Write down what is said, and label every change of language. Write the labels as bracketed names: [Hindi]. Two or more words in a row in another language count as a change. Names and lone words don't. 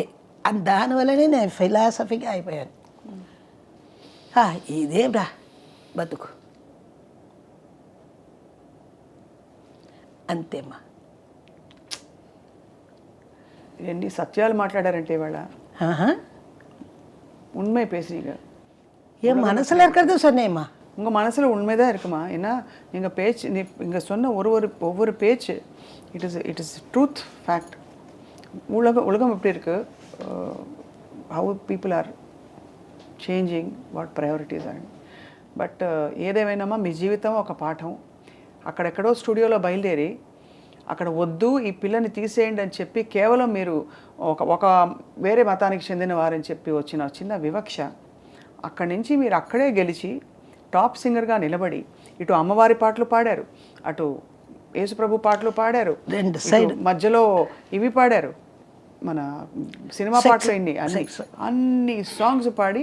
[Telugu] దానివల్లనే నేను ఫిలాసఫీగా అయిపోయాను. ఇదేమ్రా బతుకు అంతేమ్మా. ఎన్ని సత్యాలు మాట్లాడారంటే ఇవాళ. [Tamil] உண்மை பேசுறீங்க. என் மனசில் இருக்கிறது சொன்னேம்மா. உங்கள் மனசில் உண்மைதான் இருக்குமா? ஏன்னா நீங்கள் பேச்சு நீங்கள் சொன்ன ஒவ்வொரு பேச்சு [English] it is truth fact. [Tamil] உலகம் எப்படி இருக்குது, [English] How people are changing, what priorities and but [Telugu] ఏదేమైనామా మీ జీవితం ఒక పాఠం. అక్కడెక్కడో స్టూడియోలో బయలుదేరి అక్కడ వద్దు ఈ పిల్లని తీసేయండి అని చెప్పి కేవలం మీరు ఒక వేరే మతానికి చెందిన వారని చెప్పి వచ్చిన చిన్న వివక్ష, అక్కడి నుంచి మీరు అక్కడే గెలిచి టాప్ సింగర్గా నిలబడి ఇటు అమ్మవారి పాటలు పాడారు, అటు యేసుప్రభు పాటలు పాడారు, మధ్యలో ఇవి పాడారు, మన సినిమా పాటలు అన్ని సాంగ్స్ పాడి